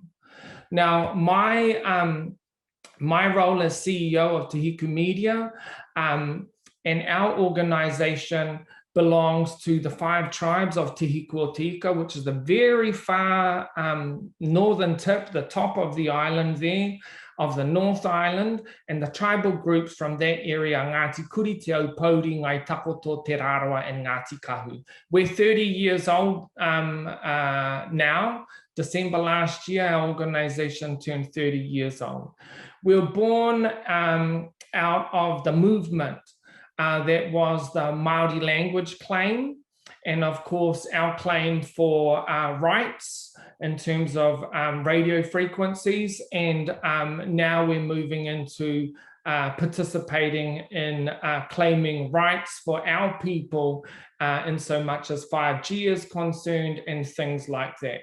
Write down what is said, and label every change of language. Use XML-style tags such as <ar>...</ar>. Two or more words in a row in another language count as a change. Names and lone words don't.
<en>Now, my role as CEO of Te Hiku Media and our organization belongs to the 5 tribes of Te Hiku o Te Ika, which is the very far northern tip, the top of the island there, of the North Island, and the tribal groups from that area, Ngāti Kuri, Te Aupōuri, Ngai Takoto, Te Rarawa, and Ngāti Kahu. We're 30 years old now. December last year, our organization turned 30 years old. We were born out of the movement that was the Māori language claim, and of course our claim for rights in terms of radio frequencies, and now we're moving into participating in claiming rights for our people in so much as 5G is concerned and things like that.</en>